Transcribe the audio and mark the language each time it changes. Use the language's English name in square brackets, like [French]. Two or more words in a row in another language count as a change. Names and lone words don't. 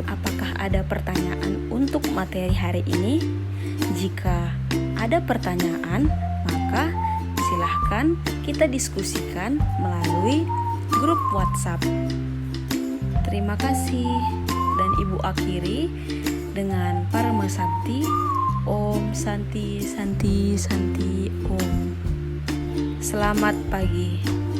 [Indonesian] Apakah ada pertanyaan untuk materi hari ini? Jika ada pertanyaan, maka silahkan kita diskusikan melalui grup WhatsApp. Terima kasih. Dan Ibu akhiri dengan Parama Santi, [Sanskrit] Om Santi Santi Santi Om. [Indonesian] Selamat pagi.